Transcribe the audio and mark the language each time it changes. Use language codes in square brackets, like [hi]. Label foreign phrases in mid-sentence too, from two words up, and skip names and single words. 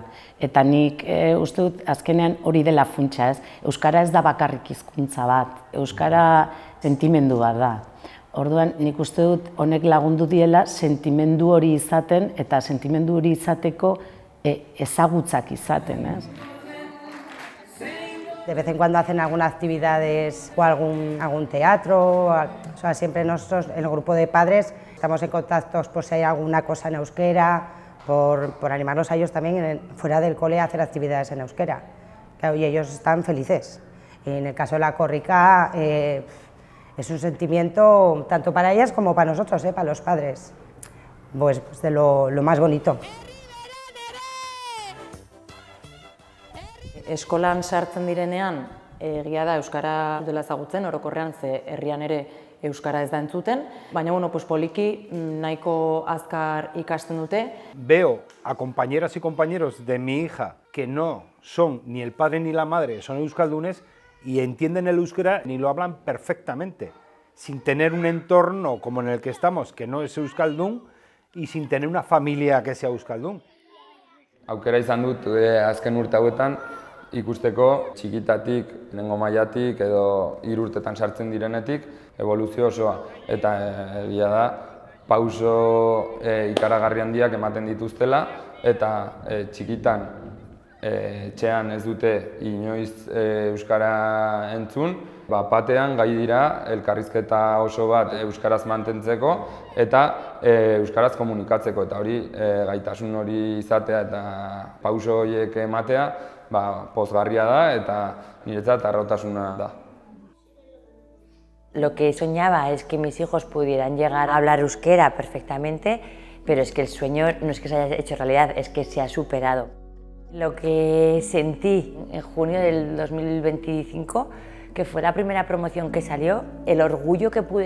[eu] Eta nik uste dut azkenean hori dela funtsa ez. Euskara ez da bakarrik hizkuntza bat, euskara sentimendu bat da. Orduan nik uste dut honek lagundu diela sentimendu hori izaten eta sentimendu hori izateko ezagutzak izaten, ez? [es] De vez en cuando hacen algunas actividades o algún teatro, o sea, siempre nosotros, en el grupo de padres, estamos en contacto por si hay alguna cosa en euskera, por animarlos a ellos también fuera del cole a hacer actividades en euskera. Claro, y ellos están felices. En el caso de la Korrika es un sentimiento tanto para ellas como para nosotros, para los padres, pues de lo más bonito. [eu] Eskolan sartzen direnean, egia da euskara dela ezagutzen, orokorrean ze herrian ere euskara ez da entzuten, baina poliki nahiko azkar ikasten dute. [es] Veo a compañeras y compañeros de mi hija que no son ni el padre ni la madre, son euskaldunes y entienden el euskera ni lo hablan perfectamente, sin tener un entorno como en el que estamos, que no es euskaldun, y sin tener una familia que sea euskaldun. [eu] Aukera izan dut azken urte hauetan, ikusteko txikitatik, lehenengo mailatik edo 3 urtetan sartzen direnetik eboluzio osoa. Eta egia da, pauso ikaragarri handiak ematen dituztela eta txikitan etxean ez dute inoiz euskara entzun, batean gai dira elkarrizketa oso bat euskaraz mantentzeko eta euskaraz komunikatzeko. Eta hori gaitasun hori izatea eta pauso horiek ematea pozgarria da eta niretzat harrotasuna da. [es] Lo que soñaba es que mis hijos pudieran llegar a hablar euskera perfectamente, pero es que el sueño no es que se haya hecho realidad, es que se ha superado. Lo que sentí en junio del 2025, que fue la primera promoción que salió, el orgullo que pude